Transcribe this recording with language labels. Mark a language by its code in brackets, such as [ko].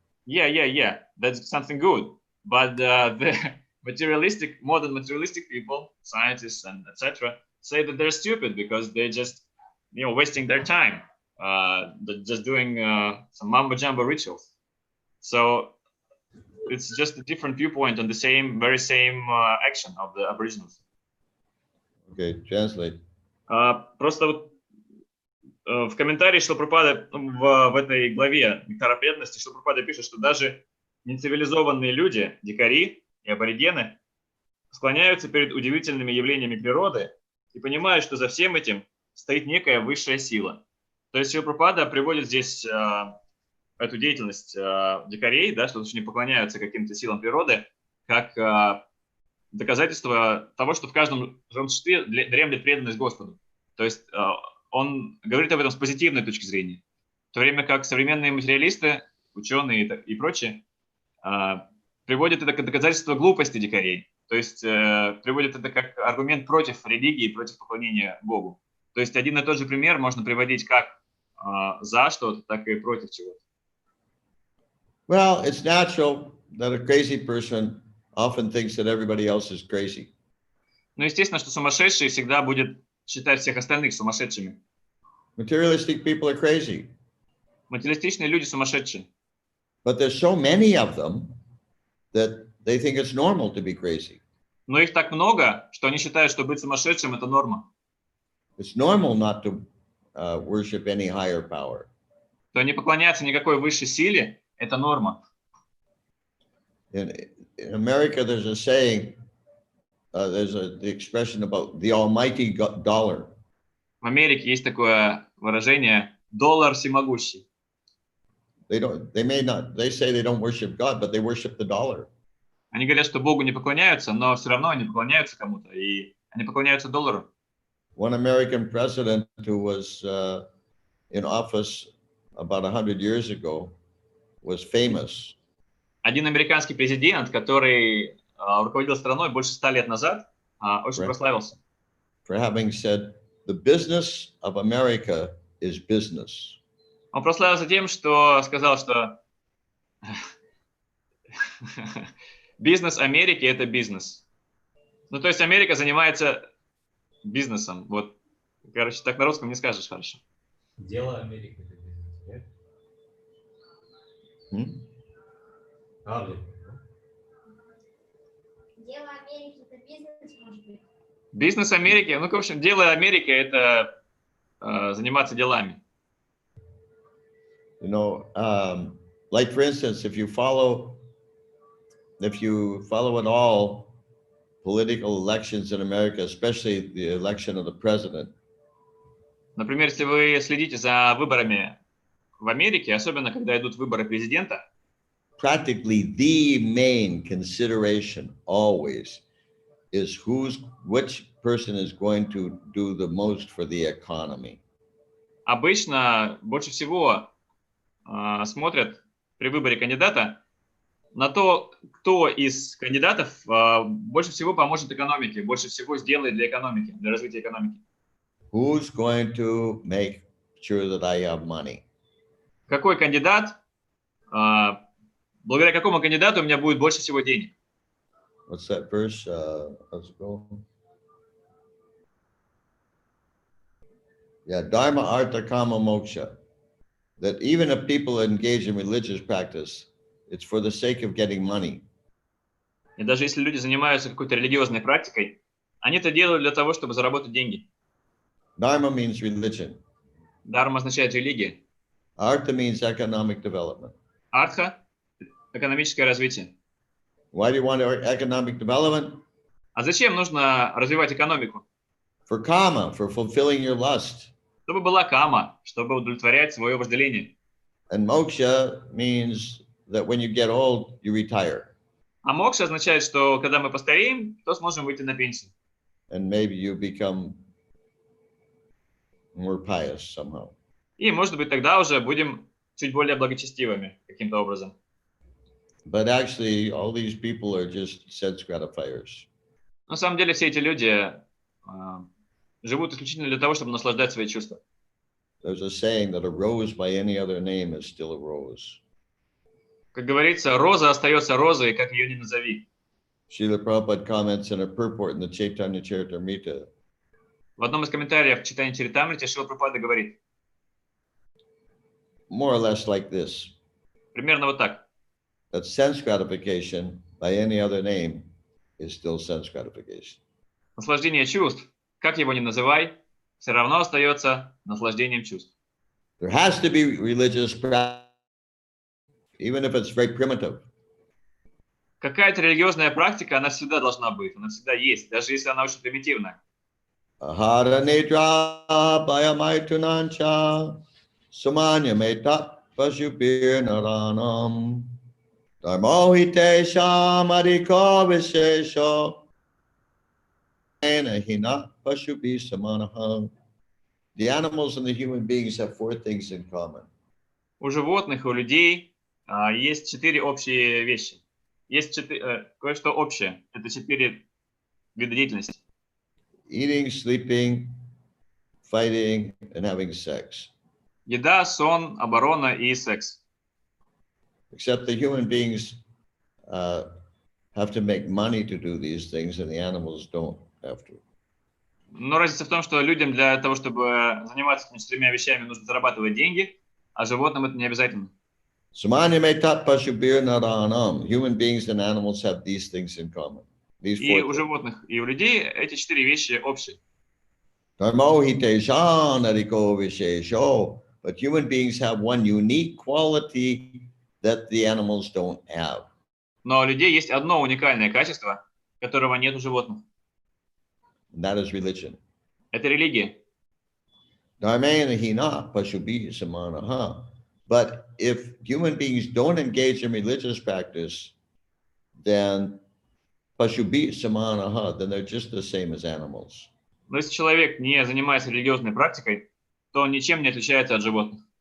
[en] yeah, that's something good. But the modern materialistic people, scientists and etc., say that they're stupid because they're just wasting their time, just doing some mambo jumbo rituals. So it's just a different viewpoint on the very same action of the aboriginals. Okay, translate. [ru] Просто вот в комментарии Шрила Прабхупада в этой главе «Нектара преданности» Шрила Прабхупада пишет, что даже нецивилизованные люди, дикари и аборигены склоняются перед удивительными явлениями природы и понимают, что за всем этим стоит некая высшая сила. То есть Шрила Прабхупада приводит здесь эту деятельность дикарей, да, что они поклоняются каким-то силам природы, как доказательство того, что в каждом живом существе дремлет преданность Господу. То есть он говорит об этом с позитивной точки зрения. В то время как современные материалисты, ученые и прочие приводят это как доказательство глупости дикарей. То есть приводят это как аргумент против религии, против поклонения Богу. То есть один и тот же пример можно приводить как за что-то, так и против чего-то. [en] Well, it's natural that a crazy person often thinks that everybody else is crazy. [ru] Ну, естественно, что сумасшедший всегда будет считать всех остальных сумасшедшими. [en] Materialistic people are crazy. [ru] Материалистичные люди сумасшедшие. [en] But there's so many of them that they think it's normal to be crazy. [ru] Но их так много, что они считают, что быть сумасшедшим – это норма. [en] It's normal not to worship any higher power. [ru] Что не поклоняться никакой высшей силе – это норма. [en] In America, there's a saying, the expression about the almighty dollar. [ru] В Америке есть такое выражение «доллар всемогущий». [en] They say they don't worship God, but they worship the dollar. [ru] Они говорят, что Богу не поклоняются, но все равно они поклоняются кому-то, и они поклоняются доллару. [en] One American president who was in office about 100 years ago was famous. [ru] Один американский президент, который руководил страной больше 100 лет назад, очень прославился. [en] For having said, the business of America is business. [ru] Он прославился тем, что сказал, что бизнес Америки – это бизнес. Ну, то есть Америка занимается бизнесом. Вот, короче, так на русском не скажешь хорошо. Дело Америки это бизнес, нет? Правда? Дело Америки это бизнес, может быть. Бизнес Америки, ну, в общем, дело Америки – это заниматься делами. [en] You know, like for instance, if you follow at all political elections in America, especially the election of the president. [ru] Например, если вы следите за выборами в Америке, особенно когда идут выборы президента, [en] Practically the main consideration always is which person is going to do the most for the economy. [ru] обычно больше всего смотрят при выборе кандидата на то, кто из кандидатов больше всего поможет экономике, больше всего сделает для экономики, для развития экономики. [en] Who's going to make sure that I have money? [ru] Какой кандидат, благодаря какому кандидату у меня будет больше всего денег? [en] What's that verse? Let's go. Yeah, Dharma, Artha, Kama, Moksha. That even if people engage in religious practice, it's for the sake of getting money. [ru] И даже если люди занимаются какой-то религиозной практикой, они это делают для того, чтобы заработать деньги. [en] Dharma means religion. [ru] Дharma означает религия. [en] Artha means economic development. [ru] Артха – экономическое развитие. [en] Why do you want economic development? [ru] А зачем нужно развивать экономику? [en] For kama, for fulfilling your lust. [ru] Чтобы была кама, чтобы удовлетворять свое вожделение. [en] And moksha means that when you get old, you retire. [ru] А мокша означает, что когда мы постареем, то сможем выйти на пенсию. [en] And maybe you become more pious somehow. [ru] И, может быть, тогда уже будем чуть более благочестивыми каким-то образом. [en] But actually, all these people are just sense gratifiers. [ru] На самом деле, все эти люди живут исключительно для того, чтобы наслаждать свои чувства. [en] There's a saying that a rose by any other name is still a rose. [ru] Как говорится, роза остается розой, как ее ни назови. [en] Srila Prabhupada comments in a purport in the Chaitanya Charitamrita. [ru] В одном из комментариев в читании Чаритамрити Шрила Прабхупада говорит [en] More or less like this. [ru] примерно вот так. [en] That sense gratification by any other name is still sense gratification. [ru] Наслаждение чувств, как его ни называй, все равно остается наслаждением чувств. [en] There has to be religious practice, even if it's very primitive. [ru] Какая-то религиозная практика, она всегда должна быть, она всегда есть, даже если она очень примитивная. [sa] Ahara nidra bhayamaitunancha sumanya metat pashupir naranam dharmohite shamadiko vishesho enahina pashupi samanaham. [en] The animals and the human beings have four things in common. [ru] У животных и у людей есть 4 общие вещи. Есть кое-что общее. Это 4 вида деятельности. [en] Eating, sleeping, fighting, and having sex. [ru] Еда, сон, оборона и секс. [en] Except the human beings have to make money to do these things, and the animals don't have to. [ru] Но разница в том, что людям для того, чтобы заниматься этими 4 вещами, нужно зарабатывать деньги, а животным это не обязательно. [sa] Samanya me tat pashubir naranam. [en] Human beings and animals have these things in common. These [ru] И [en] four [ru] у [en] things. [ru] животных, и у людей эти 4 вещи общие. [sa] Dharmo hite shanariko vishesho. [en] But human beings have one unique quality that the animals don't have. [ru] Но у людей есть одно уникальное качество, которого нет у животных. [en] And that is religion. [ru] Это религия. [sa] Dharmena hina pashubi samanaha. [en] But if human beings don't engage in religious practice, then [sa] pashubi samanaha, [en] then they're just the same as animals. [ru] Но если человек не занимается религиозной практикой, то он ничем не отличается от животных.